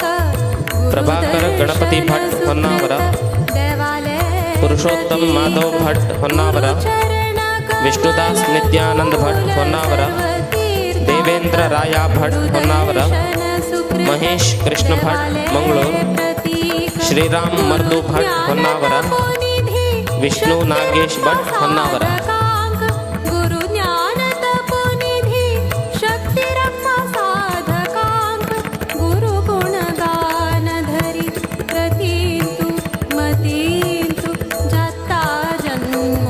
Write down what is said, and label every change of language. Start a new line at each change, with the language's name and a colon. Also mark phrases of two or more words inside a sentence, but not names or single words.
Konkani: प्रभाकर गणपती भट होन्नावरा पुरुषोत्तम माधव भट होन्नावरा विष्णुदास नित्यानंद भट होन्नावरा देवेंद्र राया भट होन्नावरा महेश कृष्ण भट मंगळूर श्रीराम मर्दू भट होन्नावरा विष्णु नागेश भट होन्नावरा गुरु ज्ञान तपोनिधी शक्ती रक्षा साधकांक गुरु गुणगान धरी प्रतींतु मतींतु जाता जन्मो